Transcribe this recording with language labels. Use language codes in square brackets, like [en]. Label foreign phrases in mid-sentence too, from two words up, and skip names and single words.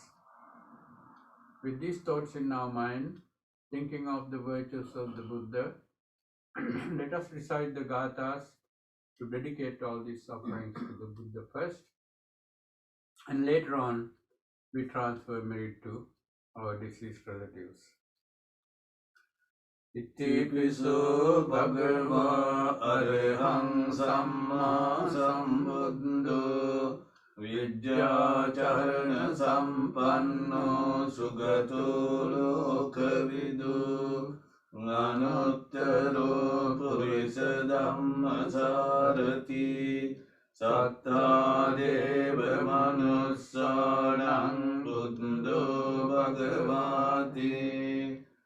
[en] With these thoughts in our mind, thinking of the virtues of the Buddha, let us recite the gathas to dedicate all these offerings to the Buddha first, and later on we transfer merit to our deceased relatives. [pi] Itipiso bhagava arahang samma sambuddho vidyacharana sampanno sugato lokavidu anuttaro purisa dhammasarati satta deva manussanam buddho bhagavati